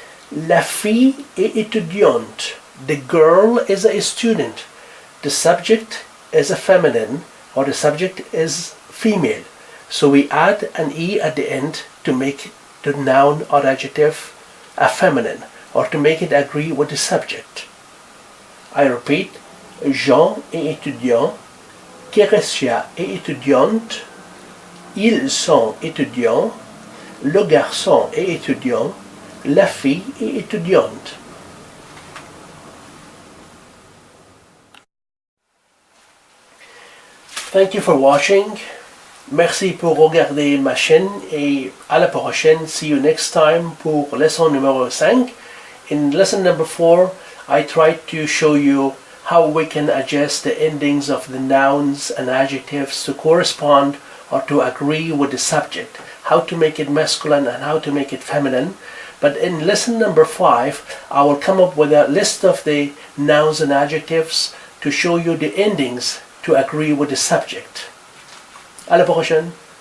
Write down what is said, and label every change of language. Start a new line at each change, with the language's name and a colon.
French: La fille est étudiante.
English: The girl is a student. The subject is a feminine, or the subject is female. So we add an E at the end to make the noun or adjective a feminine, or to make it agree with the subject. I repeat,
French: Jean est étudiant, Chrétien est étudiante, ils sont étudiants, le garçon est étudiant, la fille est étudiante.
English: Thank you for watching.
French: Merci pour regarder ma chaîne et à la prochaine.
English: See you next time
French: pour leçon numéro 5.
English: In lesson number 4, I tried to show you how we can adjust the endings of the nouns and adjectives to correspond or to agree with the subject. How to make it masculine and how to make it feminine. But in lesson number 5, I will come up with a list of the nouns and adjectives to show you the endings to agree with the subject.
French: À la prochaine.